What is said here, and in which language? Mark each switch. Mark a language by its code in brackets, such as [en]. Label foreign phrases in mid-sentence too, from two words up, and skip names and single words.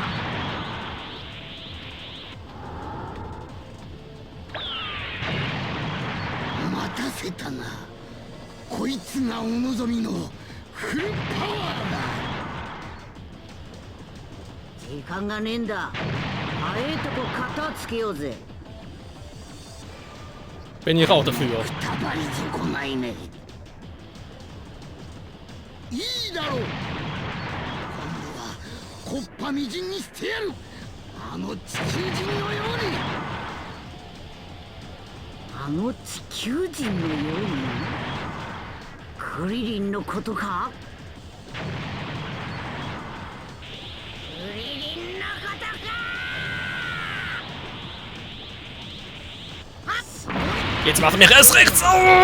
[ja] 待たせたな。こいつがお望みのフルパワーだ。時間がねえんだ。早いとこ片をつけようぜ。 [de] Bin ich auch dafür. [ja] いいだろう。今度はこっぱみじんにしてやる。あの地球人のように。あの地球人のように。クリリンのことか。クリリンのことか。 [de] Jetzt macht er mich erst recht so.